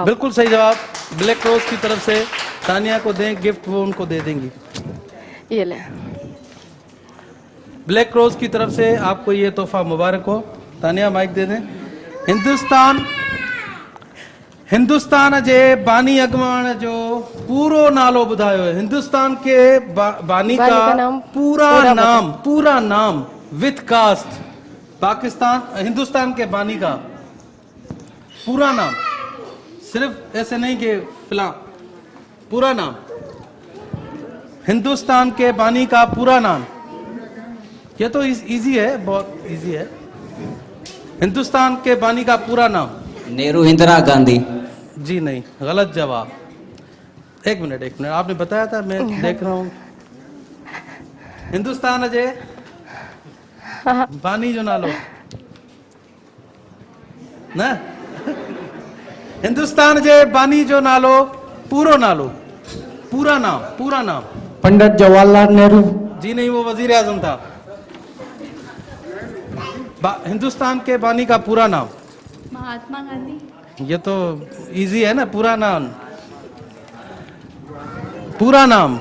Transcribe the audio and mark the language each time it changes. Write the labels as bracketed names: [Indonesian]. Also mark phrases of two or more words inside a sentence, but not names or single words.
[Urdu] بالکل صحیح جواب. بلیک روز کی طرف سے تانیہ کو دیں گفٹ، وہ ان کو دے دیں گی. یہ لے. بلیک روز کی طرف سے آپ کو یہ تحفہ مبارک ہو. تانیہ مائیک دے دیں. [Sindhi] हिंदुस्तान जे बानी अगवान जो पूरो नालो बुधायो है। [Urdu] ہندوستان کے بانی کا پورا نام [English] with caste. [Urdu] پاکستان، ہندوستان کے بانی کا پورا نام، صرف ایسے نہیں کہ فی الحال، پورا نام. ہندوستان کے بانی کا پورا نام. یہ تو ایزی ہے، بہت ایزی ہے. ہندوستان کے بانی کا پورا نام. नेहरू, इंदिरा गांधी। جی نہیں، غلط جواب. ایک منٹ، آپ نے بتایا تھا، میں دیکھ رہا ہوں. [Sindhi] हिंदुस्तान अजय बानी जो नालो ना, हिंदुस्तान जे बानी जो नालो, [Urdu] پورا نام. पंडित जवाहरलाल नेहरू। جی نہیں، وہ وزیر اعظم تھا. ہندوستان کے بانی کا پورا نام. महात्मा गांधी। یہ تو ایزی ہے نا، پورا نام.